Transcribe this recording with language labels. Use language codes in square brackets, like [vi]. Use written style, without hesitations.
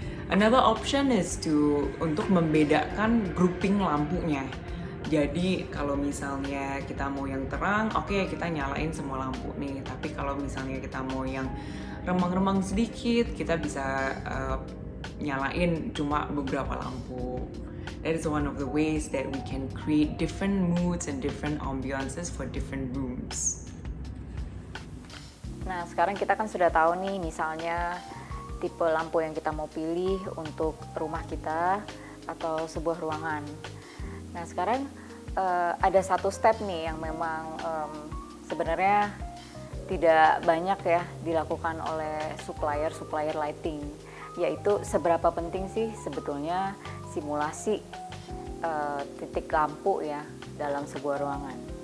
[en] Another option is [id] untuk membedakan grouping lampunya. Jadi kalau misalnya kita mau yang terang, oke, kita nyalain semua lampu nih. Tapi kalau misalnya kita mau yang remang-remang sedikit, kita bisa nyalain cuma beberapa lampu. [en] That is one of the ways that we can create different moods and different ambiances for different rooms. [id] Nah, sekarang kita kan sudah tahu nih, misalnya tipe lampu yang kita mau pilih untuk rumah kita atau sebuah ruangan. Nah, sekarang ada satu step nih yang memang sebenarnya tidak banyak ya dilakukan oleh supplier lighting, yaitu seberapa penting sih sebetulnya simulasi titik lampu ya dalam sebuah ruangan.